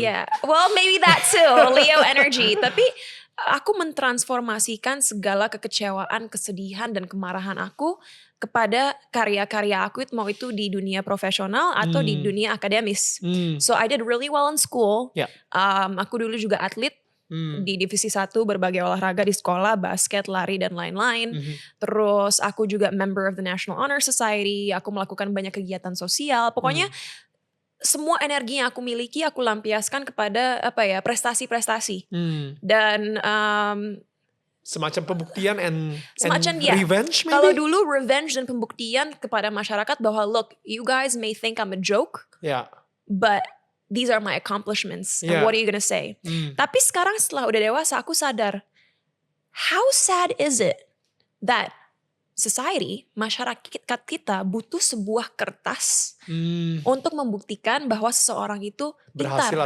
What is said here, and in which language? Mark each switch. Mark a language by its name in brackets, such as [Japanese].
[English] Yeah, well maybe that too, Leo energy. [Indonesian] Tapi aku mentransformasikan segala kekecewaan, kesedihan, dan kemarahan aku kepada karya-karya aku, mau itu di dunia profesional atau di dunia akademis. [English] So I did really well in school. Yeah. [Indonesian] Aku dulu juga atlet di divisi 1 berbagai olahraga di sekolah, basket, lari, dan lain-lain. Terus aku juga [English] member of the National Honor Society. [Indonesian] Aku melakukan banyak kegiatan sosial. Pokoknya semua energi yang aku miliki aku lampiaskan kepada prestasi-prestasi. Dan Semacam pembuktian [English] and [Indonesian] semacam [English] revenge maybe? [Indonesian] Kalau dulu revenge dan pembuktian kepada masyarakat bahwa [English] look, you guys may think I'm a joke, Yeah. but these are my accomplishments. And Yeah. what are you gonna say? [Indonesian] Tapi sekarang setelah udah dewasa aku sadar, [English] how sad is it that society, [Indonesian] masyarakat kita butuh sebuah kertas untuk membuktikan bahwa seseorang itu pintar